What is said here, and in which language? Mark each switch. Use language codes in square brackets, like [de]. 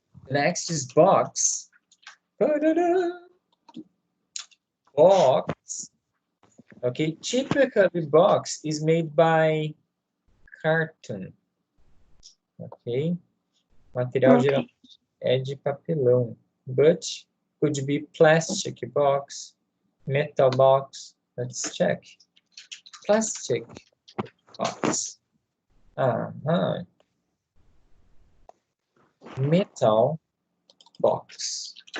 [en] Next is box. Box. Okay, typically box is made by carton. Ok? [pt] Material geralmente é de papelão. [en] But could be plastic box, metal box. Let's check. Plastic box. Metal box.